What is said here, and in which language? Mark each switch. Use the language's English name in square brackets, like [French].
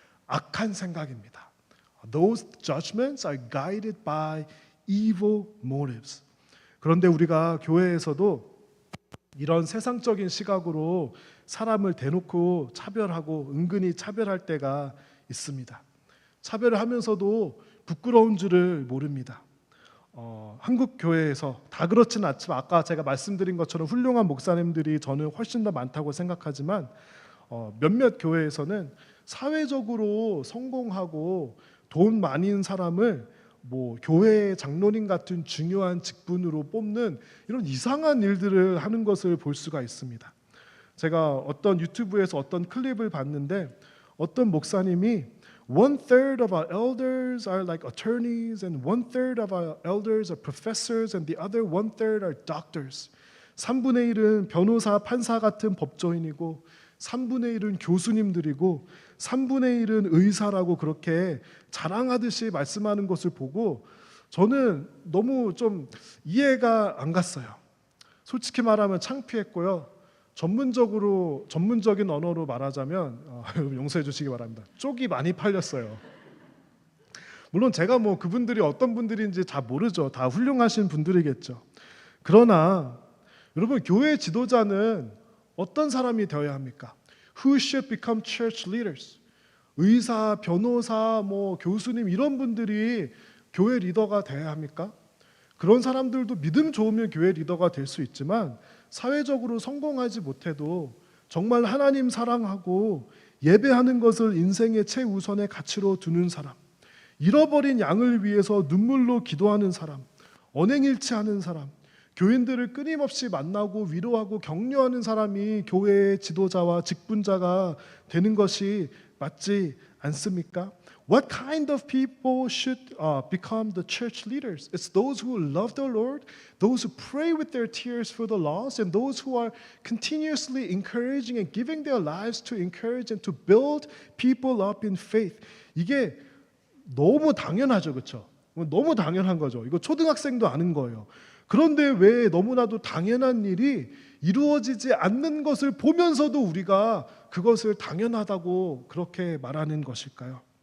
[Korean] 악한 생각입니다. [English] Those judgments are guided by evil motives. [Korean] 그런데 우리가 교회에서도 이런 세상적인 시각으로 사람을 대놓고 차별하고 은근히 차별할 때가 있습니다. 차별을 하면서도 부끄러운 줄을 모릅니다. 한국 교회에서 다 그렇지는 않지만 아까 제가 말씀드린 것처럼 훌륭한 목사님들이 저는 훨씬 더 많다고 생각하지만 몇몇 교회에서는 사회적으로 성공하고 돈 많은 사람을 뭐 교회의 장로님 같은 중요한 직분으로 뽑는 이런 이상한 일들을 하는 것을 볼 수가 있습니다. 제가 어떤 유튜브에서 어떤 클립을 봤는데 어떤 목사님이 [English] One third of our elders are like attorneys, and one third of our elders are professors, and the other one third are doctors. [Korean] 3분의 1은 변호사, 판사 같은 법조인이고 3분의 1은 교수님들이고 3분의 1은 의사라고 그렇게 자랑하듯이 말씀하는 것을 보고 저는 너무 좀 이해가 안 갔어요. 솔직히 말하면 창피했고요. 전문적인 언어로 말하자면 용서해 주시기 바랍니다. 쪽이 많이 팔렸어요. 물론 제가 뭐 그분들이 어떤 분들인지 다 모르죠. 다 훌륭하신 분들이겠죠. 그러나 여러분, 교회 지도자는 어떤 사람이 되어야 합니까? [English] Who should become church leaders? [Korean] 의사, 변호사, 뭐 교수님 이런 분들이 교회 리더가 되어야 합니까? 그런 사람들도 믿음 좋으면 교회 리더가 될 수 있지만 사회적으로 성공하지 못해도 정말 하나님 사랑하고 예배하는 것을 인생의 최우선의 가치로 두는 사람, 잃어버린 양을 위해서 눈물로 기도하는 사람, 언행일치하는 사람, 교인들을 끊임없이 만나고 위로하고 격려하는 사람이 교회의 지도자와 직분자가 되는 것이 맞지 않습니까? [English] What kind of people should become the church leaders? It's those who love the Lord, those who pray with their tears for the lost, and those who are continuously encouraging and giving their lives to encourage and to build people up in faith. [Korean] 이게 너무 당연하죠, 그렇죠? 너무 당연한 거죠. 이거 초등학생도 아는 거예요. 그런데 왜 너무나도 당연한 일이 이루어지지 않는 것을 보면서도 우리가 그것을 당연하다고 그렇게 말하는 것일까요?